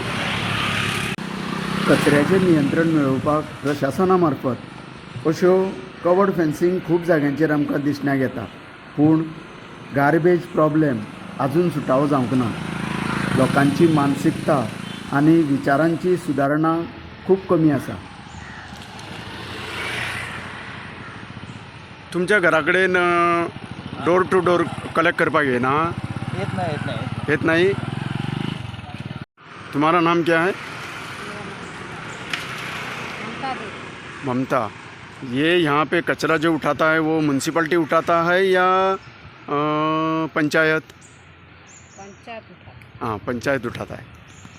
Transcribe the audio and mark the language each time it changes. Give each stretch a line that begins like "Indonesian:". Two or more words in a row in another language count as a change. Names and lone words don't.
Konkani: कचऱ्याचेर नियंत्रण मेळोवपाक प्रशासना मार्फत अश्यो
English: covered fencing
Konkani: खूब जाग्यांचेर आमकां दिसण्याक येता, पूण
English: garbage problem
Konkani: आजून सुटावो जावंक ना. लोकांची मानसिकता आनी विचारांची सुदारणा खूब कमी आसा. तुमच्या घरा कडेन
English: door to door collect
Konkani: करपाक येना?
Hindi: येत नहीं? तुम्हारा नाम क्या है? ममता. ये यहाँ पे कचरा जो उठाता है वो म्यूनसिपलिटी उठाता है या पंचायत? पंचायत उठा. हाँ, पंचायत उठाता है.